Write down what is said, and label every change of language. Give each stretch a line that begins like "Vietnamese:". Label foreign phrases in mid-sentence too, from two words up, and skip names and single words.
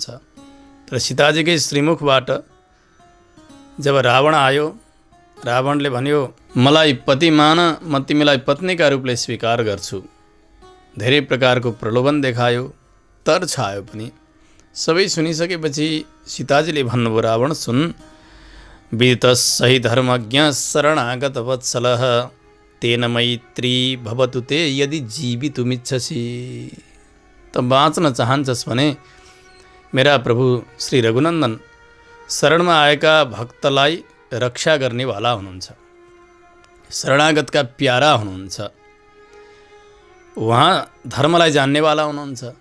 Nepali: तर सीताजीकै श्रीमुखबाट जब रावण आयो, रावणले भन्यो, मलाई पति मान, म तिमीलाई पत्नीका रूपले स्वीकार गर्छु। धेरै प्रकारको प्रलोभन देखायो, तर छायो पनि। सबै सुनिसकेपछि सीताजीले भन्नुभयो, रावण सुन,
Sanskrit: विदितः सही धर्मज्ञ शरणागत वत्सलः तेन मैत्री भवतु ते यदि जीवितुमिच्छसि।
Nepali: त बाँच्न चाहन्छस् भने मेरा प्रभु श्री रघुनन्दन शरणमा आएका भक्तलाई रक्षा गर्नेवाला हुनुहुन्छ, शरणागतका प्यारा हुनुहुन्छ, उहाँ धर्मलाई जान्नेवाला हुनुहुन्छ।